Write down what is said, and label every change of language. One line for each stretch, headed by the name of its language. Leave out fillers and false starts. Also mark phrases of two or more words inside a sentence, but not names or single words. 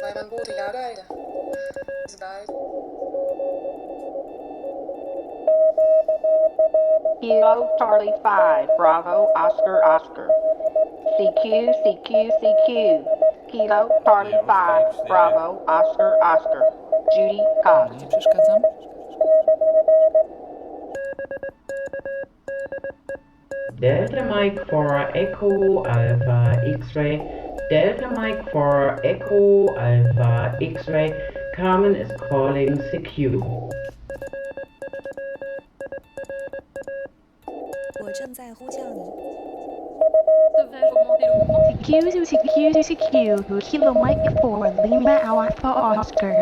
English: Kilo Charlie 5 Bravo Oscar Oscar. CQ CQ CQ. Kilo Charlie 5 Bravo Oscar Oscar. Judy Cox.
Polish: Nie przeszkadzam?
English: Delta Mike for Echo Alpha X-ray. Delta Mike for Echo Alpha X-ray. Carmen is calling CQ. CQ, CQ, CQ, Kilo Mike 4, Lima Alpha Oscar.